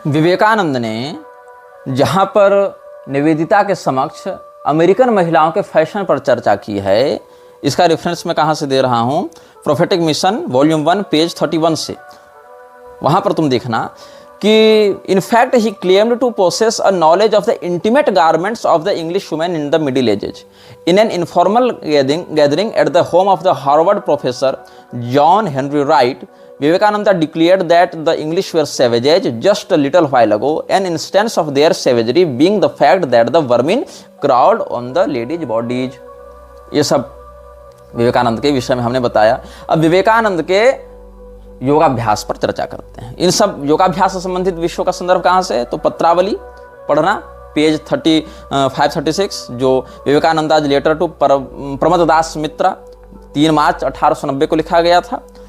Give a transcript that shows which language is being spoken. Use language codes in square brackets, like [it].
[hi] विवेकानंद ने जहां पर निवेदिता के समक्ष अमेरिकन महिलाओं के फैशन पर चर्चा की है, इसका रेफरेंस मैं कहां से दे रहा हूं, प्रोफेटिक मिशन वॉल्यूम 1 पेज 31 से। वहां पर तुम देखना कि [en] In fact he claimed to possess a knowledge of the intimate garments of the English women in the middle ages in an informal gathering at the home of the Harvard professor John Henry Wright. Vivekananda declared that the English were savages just a little while ago, an instance of their savagery being the fact that the vermin crawled on the ladies' bodies. [hi] ये सब विवेकानंद के विषय में हमने बताया। अब विवेकानंद के योगाभ्यास पर चर्चा करते हैं। इन सब योगाभ्यास से संबंधित विषयों का संदर्भ कहाँ से? तो पत्रावली पढ़ना, पेज 536, जो विवेकानंदाज लेटर टू प्रमददास मित्रा 3 मार्च 1890 को लिखा गया था।